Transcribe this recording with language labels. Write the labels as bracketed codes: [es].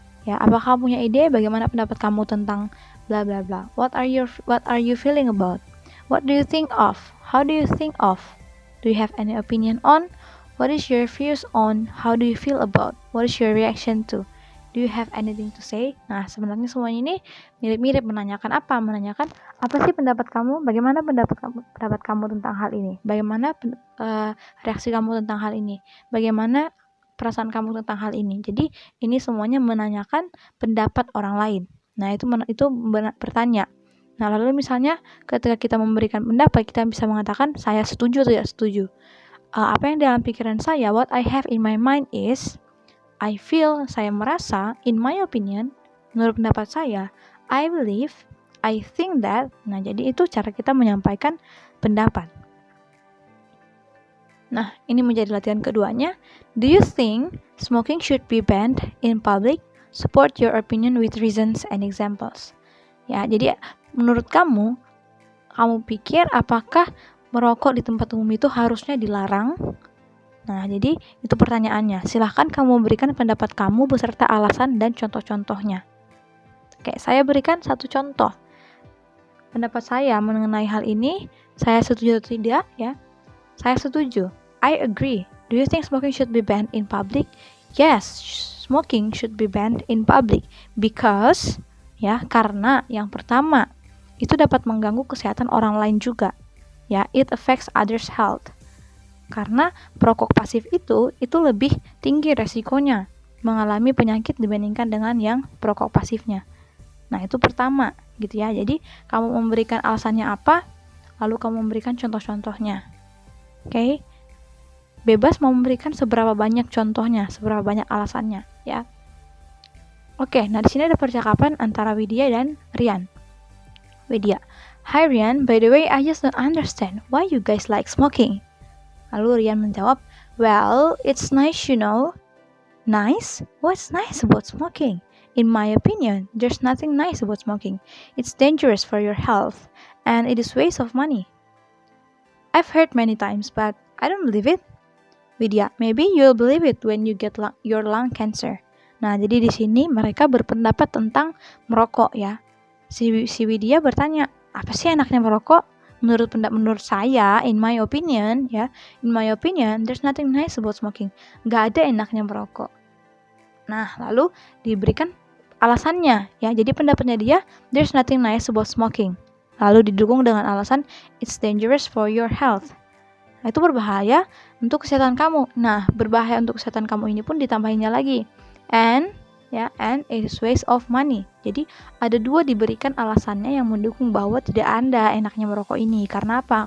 [id] Ya, apakah kamu punya ide bagaimana pendapat kamu tentang bla bla bla? [en] What are you feeling about? What do you think of? How do you think of? Do you have any opinion on? What is your views on? How do you feel about? What is your reaction to? Do you have anything to say? [id] Nah, sebenarnya semuanya ini mirip-mirip menanyakan apa sih pendapat kamu? Bagaimana pendapat kamu tentang hal ini? Bagaimana reaksi kamu tentang hal ini? Bagaimana perasaan kamu tentang hal ini? Jadi, ini semuanya menanyakan pendapat orang lain. Nah, itu bertanya. Nah, lalu misalnya ketika kita memberikan pendapat, kita bisa mengatakan saya setuju atau tidak setuju. Apa yang dalam pikiran saya, [en] what I have in my mind is, I feel, [id] saya merasa, [en] in my opinion, [id] menurut pendapat saya, [en] I believe, I think that. [id] Nah, jadi itu cara kita menyampaikan pendapat. Nah, ini menjadi latihan keduanya. [en] Do you think smoking should be banned in public? Support your opinion with reasons and examples. [id] Ya, jadi menurut kamu pikir apakah merokok di tempat umum itu harusnya dilarang? Nah, jadi itu pertanyaannya. Silahkan kamu berikan pendapat kamu beserta alasan dan contoh-contohnya. Oke, saya berikan satu contoh. Pendapat saya mengenai hal ini, saya setuju atau tidak, ya? Saya setuju. [en] I agree. Do you think smoking should be banned in public? Yes, smoking should be banned in public because, [id] ya, karena yang pertama, itu dapat mengganggu kesehatan orang lain juga. [en] Ya, it affects others' health. [id] Karena perokok pasif itu lebih tinggi resikonya mengalami penyakit dibandingkan dengan yang perokok pasifnya. Nah, itu pertama, gitu ya. Jadi, kamu memberikan alasannya apa, lalu kamu memberikan contoh-contohnya. Oke? Bebas mau memberikan seberapa banyak contohnya, seberapa banyak alasannya, ya. Oke, nah di sini ada percakapan antara Widya dan Rian. [en] Widya, "Hi Rian, by the way, I just don't understand why you guys like smoking." [id] Lalu Rian menjawab, [en] "Well, it's nice, you know." "Nice? What's nice about smoking? In my opinion, there's nothing nice about smoking. It's dangerous for your health, and it is waste of money." "I've heard many times, but I don't believe it." "Widya, maybe you'll believe it when you get your lung cancer." [id] Nah, jadi di sini mereka berpendapat tentang merokok ya. Si Widya bertanya, apa sih enaknya merokok? Menurut saya, [en] in my opinion, there's nothing nice about smoking. [id] Gak ada enaknya merokok. Nah, lalu diberikan alasannya ya. Jadi pendapatnya dia, [en] there's nothing nice about smoking. [id] Lalu didukung dengan alasan, [en] it's dangerous for your health. [id] Nah, itu berbahaya untuk kesehatan kamu. Nah, berbahaya untuk kesehatan kamu ini pun ditambahinnya lagi. [en] And it is waste of money. [id] Jadi ada dua diberikan alasannya yang mendukung bahwa tidak ada enaknya merokok ini. Karena apa?